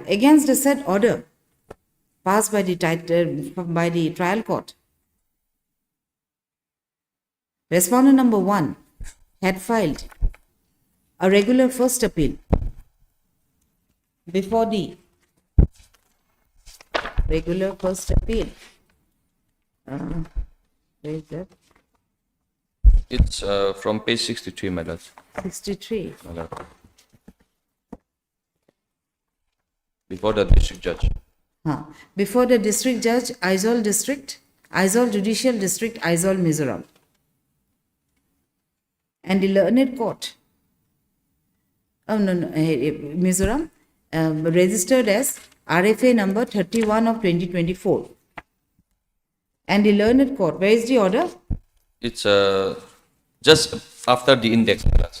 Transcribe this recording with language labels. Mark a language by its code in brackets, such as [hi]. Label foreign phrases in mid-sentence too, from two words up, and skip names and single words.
[en] Against the said order passed by the trial court, respondent number 1 had filed a regular first appeal before the regular first appeal. Where is that? It's from page 63, my lord. 63. My lord. Before the district judge. Before the district judge, Aizawl District, Aizawl Judicial District, Aizawl, Mizoram. And the learned court, Mizoram, registered as RFA number 31 of 2024. And the learned court, where is the order? It's just after the index, my lords.